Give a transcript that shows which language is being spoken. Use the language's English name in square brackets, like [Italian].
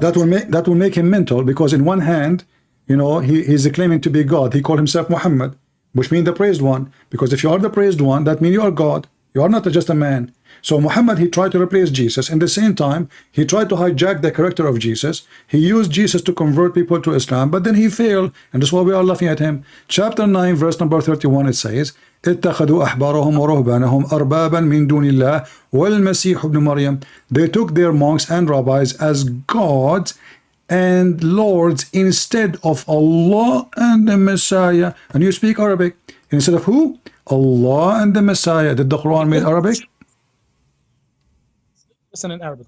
[English] that will make him mental, because in one hand, he's claiming to be God. He called himself Muhammad, which means the praised one. Because if you are the praised one, that means you are God. You are not just a man. So Muhammad, he tried to replace Jesus. In the same time, he tried to hijack the character of Jesus. He used Jesus to convert people to Islam, but then he failed, and that's why we are laughing at him. Chapter 9, verse number 31, it says, [Arabic] اتخذوا أحبارهم ورهبانهم أربابا من دون الله والمسيح ابن مريم. [English] They took their monks and rabbis as gods and lords instead of Allah and the Messiah. And you speak Arabic. Instead of who? Allah and the Messiah. Did the Quran mean Arabic? Listen in Arabic.